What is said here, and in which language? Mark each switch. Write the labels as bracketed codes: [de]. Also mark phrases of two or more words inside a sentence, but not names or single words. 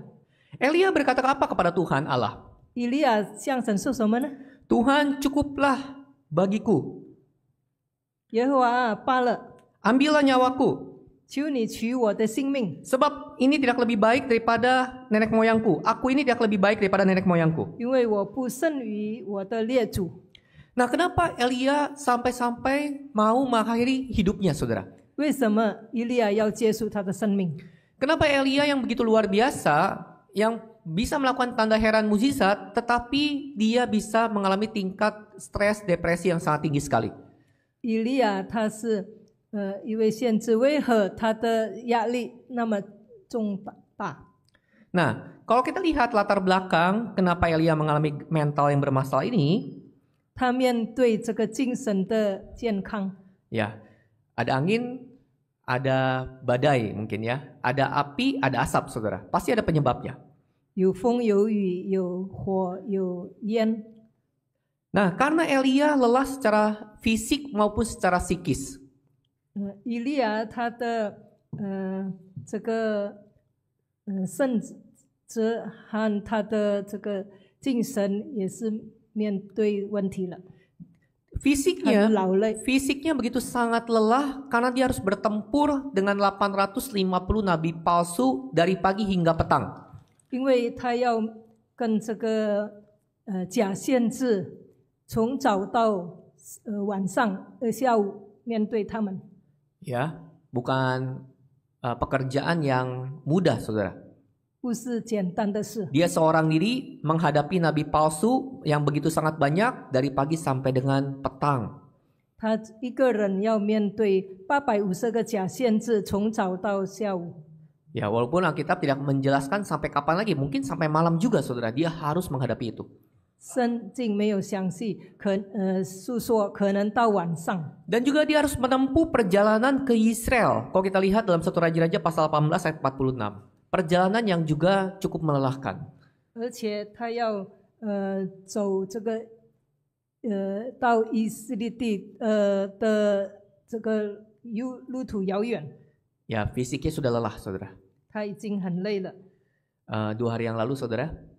[id] Elia berkata apa kepada Tuhan Allah? [zh] 以利亚向神说什么呢？ [id] Tuhan, cukuplah bagiku. [zh] 耶和华啊，罢了， [id] Ambillah nyawaku. [zh] 求你取我的性命， [id] Sebab ini tidak lebih baik daripada nenek moyangku. Aku ini tidak lebih baik daripada nenek moyangku. [zh] 因为我不胜于我的列祖。 [id] Nah, kenapa Elia sampai-sampai mau mengakhiri hidupnya, saudara? [zh] 为什么以利亚要结束他的生命？ [id] Kenapa Elia yang begitu luar biasa, yang bisa melakukan tanda heran mukjizat, tetapi dia bisa mengalami tingkat stres, depresi yang sangat tinggi sekali? [zh] 以利亚他是一位先知，为何他的压力那么重大？ [id] Nah, kalau kita lihat latar belakang kenapa Elia mengalami mental yang bermasalah ini, [zh] 他面对这个精神的健康， [id] ya, ada angin, ada badai mungkin ya, ada api, ada asap, saudara. Pasti ada penyebabnya. [zh] 有风有雨有火有烟。 [id] Nah, karena Elia lelah secara fisik maupun secara psikis. [zh] 以利亚他的这个圣职和他的这个精神也是面对问题了， [id] Fisiknya [zh] 很劳累。 [id] Fisiknya begitu sangat lelah karena dia harus bertempur dengan 850 nabi palsu dari pagi hingga petang. [zh] 因为他要跟这个假先知从早到晚上下午面对他们， [id] Ya, bukan pekerjaan yang mudah, saudara. [zh] 不是简单的事。 [id] Dia seorang diri menghadapi nabi palsu yang begitu sangat banyak dari pagi sampai dengan petang. [zh] 他一个人要面对850个假先知，从早到下午。 [id] Ya, walaupun Alkitab tidak menjelaskan sampai kapan lagi, mungkin sampai malam juga, saudara. Dia harus menghadapi itu. [zh] 圣经没有详细述说，可能到晚上。 [id] Dan juga dia harus menempuh perjalanan ke Israel. Kalau kita lihat dalam 1 Raja-Raja pasal 18 ayat 46. Perjalanan yang juga cukup melelahkan. [zh] 而且他要走这个到以色列地的这个路途遥远， [id] Ya, fisiknya sudah lelah, saudara. [zh] 他已经很累了。 [id] 2 hari yang lalu, saudara,